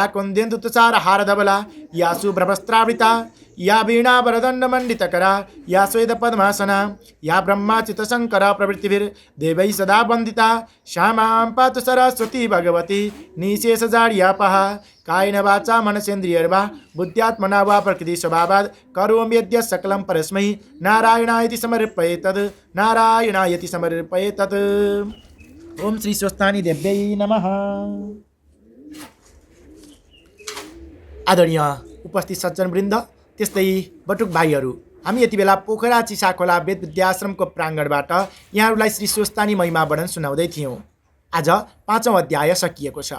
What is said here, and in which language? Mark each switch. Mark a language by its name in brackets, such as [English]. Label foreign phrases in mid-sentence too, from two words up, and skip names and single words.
[Sanskrit] कुन्देन्दु तुषार हारधवला या शुभ्रवस्त्रावृता या वीणा वरदंड मंडितकरा या स्वेद पद्मासना या ब्रह्माच्युत शंकर प्रवृत्तिभिर्देवैः सदा वन्दिता श्यामां पातु सरस्वती भगवती निशेष जाड्यापः कायेन वाचा मनसेन्द्रियर्वा बुद्ध्यात्मना वा प्रकृति स्वभावात् करोमि यद्य सकलं परस्मै नारायणायति समर्पयेतत् नारायणायति समर्पयेतत्। ओम श्री स्वस्तानी देव्यै नमः। [Nepali] आदरणीय उपस्थित सज्जनवृन्द, त्यस्तै बटुक भाइहरू, हामी यति बेला पोखरा चिसाखोला वेद विद्याश्रमको प्राङ्गणबाट यहाँहरूलाई श्री स्वस्तानी महिमा वर्णन सुनाउँदै थियौँ। आज 5औं अध्याय सकिएको छ।